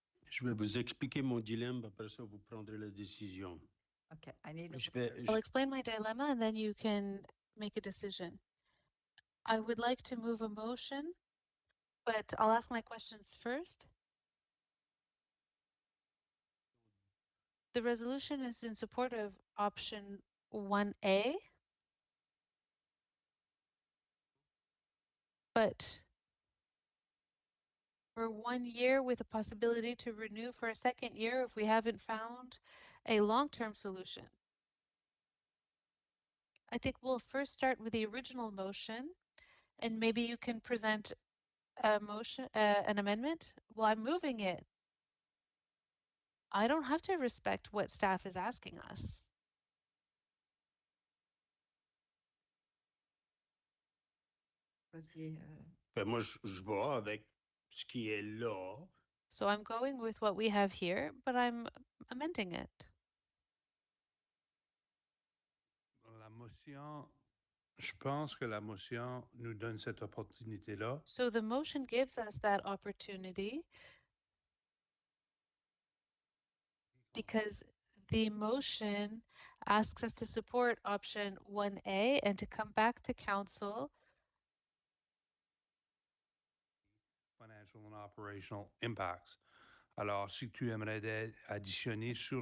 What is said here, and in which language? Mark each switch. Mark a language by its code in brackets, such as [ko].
[fr] Je vais vous expliquer mon dilemme, après ça, vous prendrez la décision. [en] Okay, I need. I'll explain my dilemma and then you can make a decision. I would like to move a motion, but I'll ask my questions first. The resolution is in support of option 1A, but for 1 year with a possibility to renew for a second year if we haven't found a long-term solution. I think we'll first start with the original motion, and maybe you can present a motion, an amendment. Well, I'm moving it. I don't have to respect what staff is asking us. [fr] Ben moi, je vais avec ce qui est là. [en] So I'm going with what we have here, but I'm amending it. [fr] La motion, je pense que la motion nous donne cette opportunité-là. [en] So the motion gives us that opportunity because the motion asks us to support option 1A and to come back to council. Financial and operational impacts. [fr] Alors, si tu aimerais additionner sur